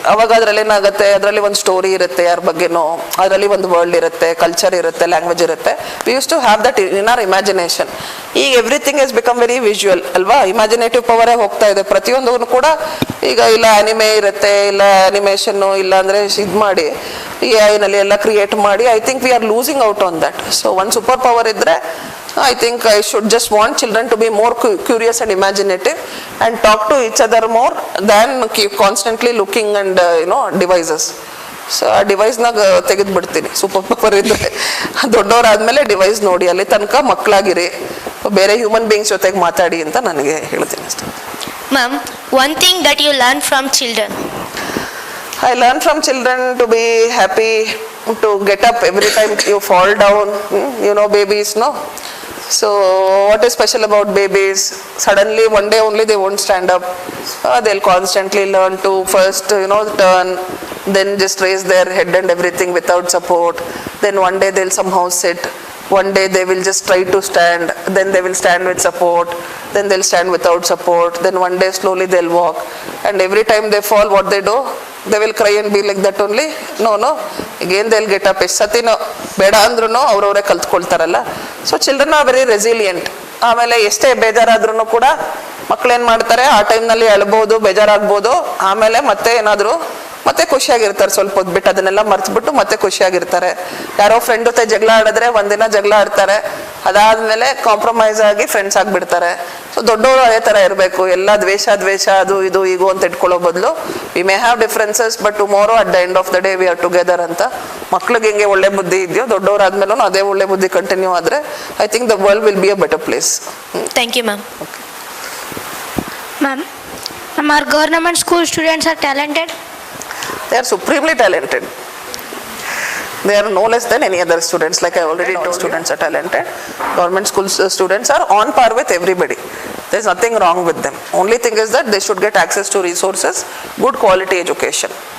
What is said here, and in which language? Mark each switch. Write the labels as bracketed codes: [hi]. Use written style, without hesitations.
[kn] ಅವಾಗ ಅದರಲ್ಲಿ ಏನಾಗುತ್ತೆ, ಅದರಲ್ಲಿ ಒಂದು ಸ್ಟೋರಿ ಇರುತ್ತೆ ಯಾರ ಬಗ್ಗೆನೋ, ಅದರಲ್ಲಿ ಒಂದು ವರ್ಲ್ಡ್ ಇರುತ್ತೆ, ಕಲ್ಚರ್ ಇರುತ್ತೆ, ಲ್ಯಾಂಗ್ವೇಜ್ ಇರುತ್ತೆ. [en] We use to have that in our imagination. ಈಗ everything is become very visual ಅಲ್ವಾ? [kn] ಇಮ್ಯಾಜಿನೇಟಿವ್ ಪವರೇ ಹೋಗ್ತಾ ಇದೆ ಪ್ರತಿಯೊಂದು ಕೂಡ. ಈಗ ಇಲ್ಲ ಅನಿಮೆ ಇರುತ್ತೆ, ಇಲ್ಲ ಅನಿಮೇಷನ್ನು, ಇಲ್ಲ ಅಂದರೆ ಇದು ಮಾಡಿ AI ನಲ್ಲಿ ಎಲ್ಲ ಕ್ರಿಯೇಟ್ ಮಾಡಿ, [en] I think we are losing out on that. [kn] So ಒಂದು ಸೂಪರ್ ಪವರ್ ಇದ್ದರೆ [en] I think I should just want children to be more curious and imaginative and talk to each other more than keep constantly looking and devices. [kn] So ಆ ಡಿವೈಸ್ನಾಗ ತೆಗೆದು ಬಿಡ್ತೀನಿ super power ಇದ್ದರೆ. ದೊಡ್ಡವರಾದ್ಮೇಲೆ device ನೋಡಿ, ಅಲ್ಲಿ ತನಕ ಮಕ್ಕಳಾಗಿರಿ, ಬೇರೆ human beings ಜೊತೆಗೆ ಮಾತಾಡಿ ಅಂತ ನನಗೆ ಹೇಳ್ತೀನಿ ಅಷ್ಟೇ. [en] Ma'am, one thing that you learn from children. I learn from children to be happy, to get up every time you fall down. Babies, no? So what is special about babies? Suddenly one day only they won't stand up. They'll constantly learn to first turn, then just raise their head and everything without support. Then one day they'll somehow sit. One day they will just try to stand, then they will stand with support, then they'll stand without support, then one day slowly they'll walk. And every time they fall, what they do? They will cry and be like that only? No. [kn] ಈಗೇನು [en] They will get up. [kn] ಎಷ್ಟು ಸತಿನೋ ಬೇಡ ಅಂದ್ರೂ ಅವ್ರವರೇ ಕಲ್ತ್ಕೊಳ್ತಾರಲ್ಲ. [en] So children are very resilient. [kn] ಆಮೇಲೆ ಎಷ್ಟೇ ಬೇಜಾರಾದ್ರೂ ಕೂಡ ಮಕ್ಳೇನು ಮಾಡ್ತಾರೆ, ಆ ಟೈಮ್ನಲ್ಲಿ ಅಳ್ಬೋದು, ಬೇಜಾರಾಗ್ಬೋದು, ಆಮೇಲೆ ಮತ್ತೆ ಏನಾದರೂ ಮತ್ತೆ ಖುಷಿಯಾಗಿರ್ತಾರೆ. ಸ್ವಲ್ಪ ಹೊತ್ತು ಬಿಟ್ಟು ಅದನ್ನೆಲ್ಲ ಮರ್ತ್ಬಿಟ್ಟು ಮತ್ತೆ ಖುಷಿಯಾಗಿರ್ತಾರೆ. ಯಾರೋ ಫ್ರೆಂಡ್ ಜೊತೆ ಜಗಳ ಆಡಿದ್ರೆ ಒಂದಿನ ಜಗಳ ಆಡ್ತಾರೆ, ಅದಾದ್ಮೇಲೆ ಕಾಂಪ್ರಮೈಸ್ ಆಗಿ ಫ್ರೆಂಡ್ಸ್ ಆಗಿಬಿಡ್ತಾರೆ. ಸೊ ದೊಡ್ಡವರು ಅದೇ ಥರ ಇರಬೇಕು. ಎಲ್ಲ ದ್ವೇಷ ಅದು ಇದು ಈಗೋ ಅಂತ ಇಟ್ಕೊಳ್ಳೋ ಬದಲು [en] we may have differences but tomorrow at the end of the day we are together [kn] ಅಂತ. ಮಕ್ಳಿಗೆ ಹೆಂಗೆ ಒಳ್ಳೆ ಬುದ್ಧಿ ಇದೆಯೋ ದೊಡ್ಡವರಾದ್ಮೇಲೂ ಅದೇ ಒಳ್ಳೆ ಬುದ್ಧಿ ಕಂಟಿನ್ಯೂ ಆದರೆ [en] I think the world will be a better place. Thank you, ma'am. Ma'am, our government school students are talented. They are supremely talented. They are no less than any other students. Like I already told, students are talented. Government school students are on par with everybody. There is nothing wrong with them. Only thing is that they should get access to resources, good quality education.